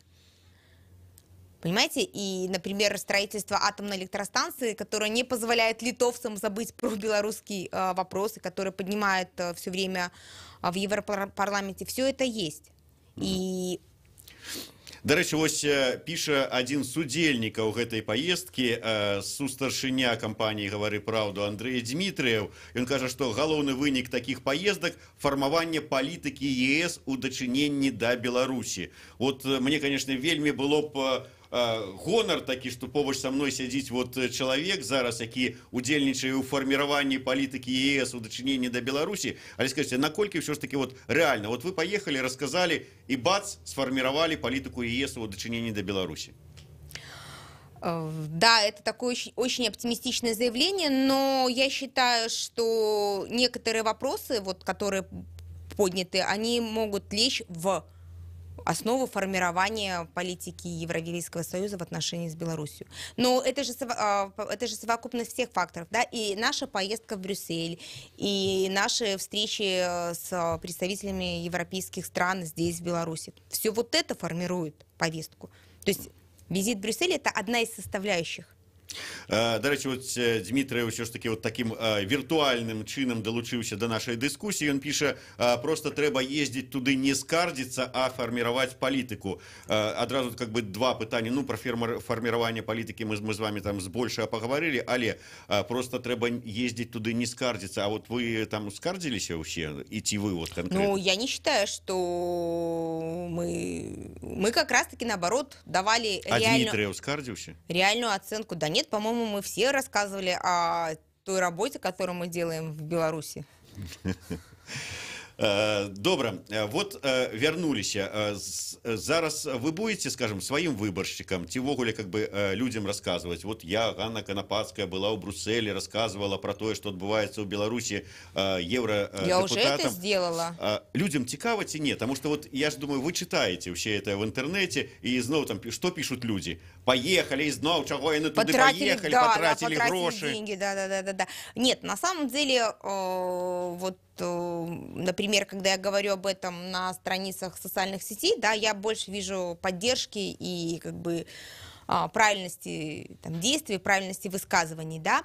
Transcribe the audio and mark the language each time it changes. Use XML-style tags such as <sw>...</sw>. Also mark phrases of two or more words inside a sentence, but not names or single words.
<ru>Понимаете? И, например, строительство атомной электростанции, которая не позволяет литовцам забыть про белорусский вопрос, и которая поднимает все время в Европарламенте, все это есть. И...</ru> <be>До рэчы, вось піша адзін з удзельнікаў гэтай паездкі, сустаршыня кампаніі «Гавары праўду» Андрэй Дмітрыеў. Ён кажа, што галоўны вынік такіх паездак – фармаванне палітыкі ЕС у дачыненні да Беларусі.</be> <ru>Вот мне, конечно,</ru> <be>вельмі было б гонар такі, што побач са мной сядзіць вот чалавек зараз, які удзельнічае ў фарміраванні палітыкі ЕС у дачыненні да Беларусі.</be> <ru>Але скажите, наколькі ўсё ж таки вот реально, вот вы поехали, рассказали, и бац, сформировали политику ЕС</ru> <be>у дачыненні да Беларусі?</be> <ru>Да, это такое очень оптимистичное заявление, но я считаю, что некоторые вопросы, вот, которые подняты, они могут лечь в основу формирования политики Европейского Союза в отношении с Беларусью. Но это же совокупность всех факторов, да, и наша поездка в Брюссель, и наши встречи с представителями европейских стран здесь, в Беларуси. Все вот это формирует повестку. То есть визит в Брюссель – это одна из составляющих.</ru> <be>До рэчы, вот Дмітрый ўсё ж таки</be> <ru>вот таким</ru> <be>віртуальным чынам далучыўся до нашай дыскусіі. Ён піша, просто трэба ездзіць туды не скардзіцца, а фарміраваць палітыку. Адразу как бы два пытання. Ну, про фарміраванне палітыкі мы з вами там збольшага пагаварылі, але просто трэба ездзіць туды не скардзіцца. А вот вы там скардзіліся ўсе, і ці вы вот конкретно?</be> <ru>Ну, я не считаю, что мы как раз-таки наоборот давали</ru> <be>Дмитриев скардзіўся?</be> <ru>Реальную оценку. Да нет, по-моему, мы все рассказывали о той работе, которую мы делаем в Беларуси.</ru> <be>Добра, вот вярнуліся. Зараз вы будете, скажем, сваім выбаршчыкам ці ўвогуле</be> <ru>как бы людям рассказывать? Вот я,</ru> <be>Ганна Канапацкая, была ў Брюсселе, рассказывала про тое, што адбываецца ў Беларусі евродепутатам.</be> <ru>Я уже это сделала.</ru> <be>Людям цікава ці не?</be> <ru>Потому что вот я ж думаю, вы читаете все это в интернете, и зноў там что пишут люди?</ru> <be>Поехали, и зноў чаго яны туды поехали, потратили гроши.</be> <ru>Деньги, да. Нет, на самом деле, вот например, когда я говорю об этом на страницах социальных сетей, да, я больше вижу поддержки и как бы правильности там, действий, правильности высказываний, да.</ru>